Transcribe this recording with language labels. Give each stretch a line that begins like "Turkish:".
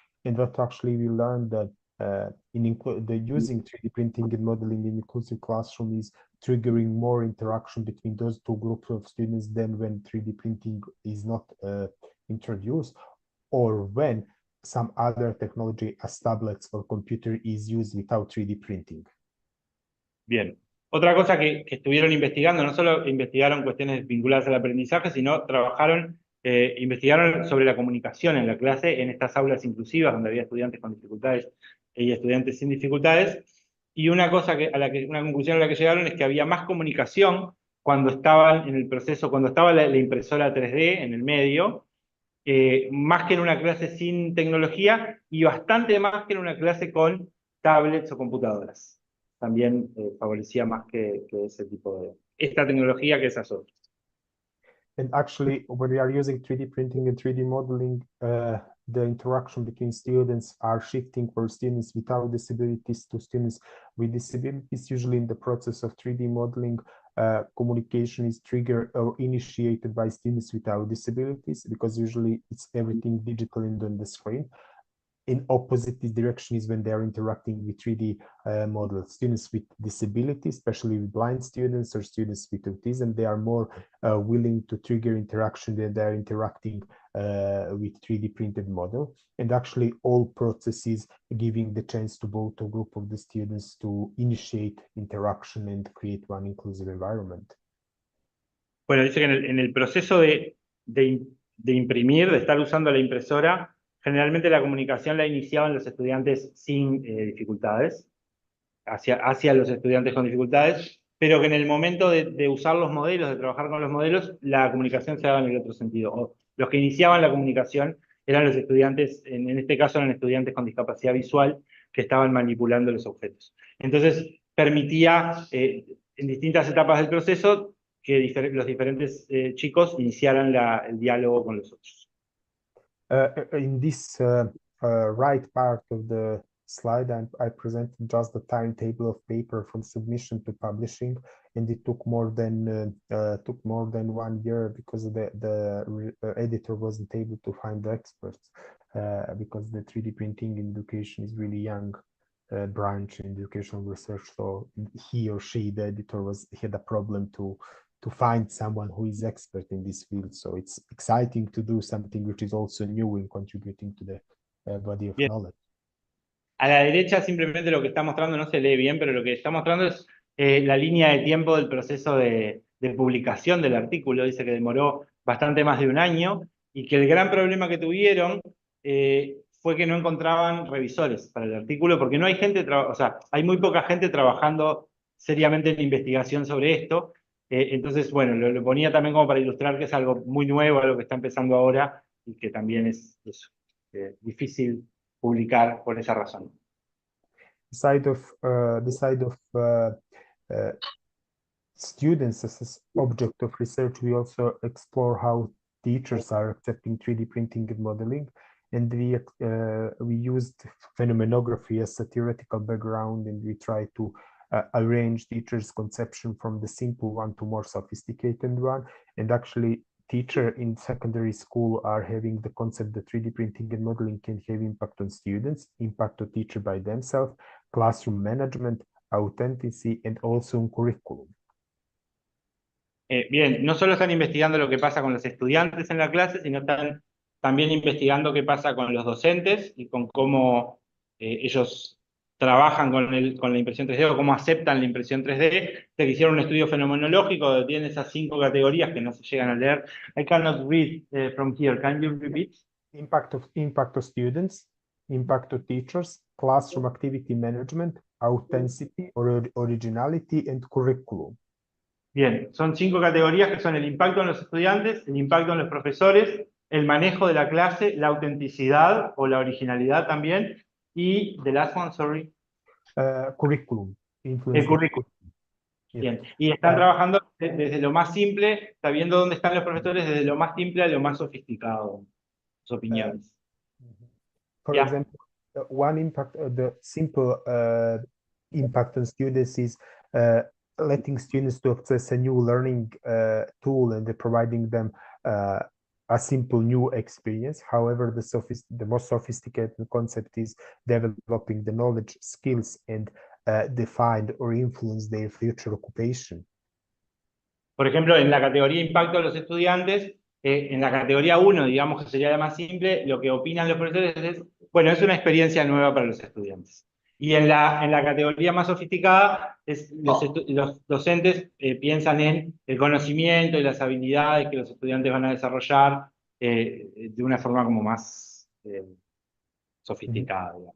English: And what actually we learned that using 3D printing and modeling in inclusive classroom is triggering more interaction between those two groups of students than when 3D printing is not introduced, or when some other technology as tablets or computer is used without 3D printing.
Spanish: Bien. Otra cosa que estuvieron investigando, no solo investigaron cuestiones vinculadas al aprendizaje, sino investigaron sobre la comunicación en la clase en estas aulas inclusivas, donde había estudiantes con dificultades y estudiantes sin dificultades. Y una conclusión a la que llegaron es que había más comunicación cuando estaban en el proceso, cuando estaba la impresora 3D en el medio, más que en una clase sin tecnología, y bastante más que en una clase con tablets o computadoras. También favorecía más que ese tipo de, esta tecnología que esas otras.
English: And actually, when we are using 3D printing and 3D modeling, the interaction between students are shifting for students without disabilities to students with disabilities. Usually in the process of 3D modeling, communication is triggered or initiated by students without disabilities, because usually it's everything digital and on the screen. In opposite direction is when they are interacting with 3D models. Students with disabilities, especially with blind students or students with autism, they are more willing to trigger interaction when they are interacting with 3D printed model. And actually all processes giving the chance to both a group of the students to initiate interaction and create one inclusive environment.
Spanish: Bueno, dice que en el proceso de imprimir, de estar usando la impresora, generalmente la comunicación la iniciaban los estudiantes sin dificultades, hacia los estudiantes con dificultades, pero que en el momento de usar los modelos, de trabajar con los modelos, la comunicación se daba en el otro sentido. O los que iniciaban la comunicación eran los estudiantes, en este caso eran estudiantes con discapacidad visual, que estaban manipulando los objetos. Entonces permitía, en distintas etapas del proceso, que los diferentes chicos iniciaran el diálogo con los otros.
English: In this right part of the slide, I presented just the timetable of paper from submission to publishing, and it took more than 1 year because the editor wasn't able to find the experts, because the 3D printing in education is really young branch in educational research. So he or she, the editor, had a problem to find someone who is expert in this field. So it's exciting to do something which is also new in contributing to the body of knowledge.
Spanish: A la derecha simplemente lo que está mostrando, no se lee bien, pero lo que está mostrando es la línea de tiempo del proceso de publicación del artículo. Dice que demoró bastante más de 1 año y que el gran problema que tuvieron fue que no encontraban revisores para el artículo, porque no hay gente, o sea, hay muy poca gente trabajando seriamente en investigación sobre esto. Entonces, bueno, lo ponía también como para ilustrar que es algo muy nuevo, algo que está empezando ahora y que también es difícil publicar por esa razón.
English: The side of students as object of research, we also explore how teachers are accepting 3D printing and modeling, and we used phenomenography as a theoretical background, and we try to arrange teachers' conception from the simple one to more sophisticated one. And actually teacher in secondary school are having the concept that 3D printing and modeling can have impact on students, impact on teacher by themselves, classroom management, authenticity, and also on curriculum.
Spanish: Bien, no solo están investigando lo que pasa con los estudiantes en la clase, sino están también investigando qué pasa con los docentes y con cómo ellos trabajan con la impresión 3D o cómo aceptan la impresión 3D. Se hicieron un estudio fenomenológico donde tiene esas 5 categorías que no se llegan a leer.
English: I cannot read from here. Can you repeat? Impact of students, impact of teachers, classroom activity management, authenticity or originality, and curriculum.
Spanish: Bien, son 5 categorías que son el impacto en los estudiantes, el impacto en los profesores, el manejo de la clase, la autenticidad o la originalidad también, y
English: the last one, sorry. Curriculum.
Spanish: El currículum. Bien, y están trabajando desde lo más simple, sabiendo dónde están los profesores, desde lo más simple a lo más sofisticado, sus opiniones.
English: For example, one impact, the simple impact on students is letting students to access a new learning tool and providing them a simple new experience. However, the most sophisticated concept is developing the knowledge, skills, and define or influence their future occupation.
Spanish: Por ejemplo, en la categoría impacto de los estudiantes, en la categoría 1, digamos que sería la más simple, lo que opinan los profesores es, bueno, es una experiencia nueva para los estudiantes. Y en la categoría más sofisticada, los docentes piensan en el conocimiento y las habilidades que los estudiantes van a desarrollar de una forma como más sofisticada.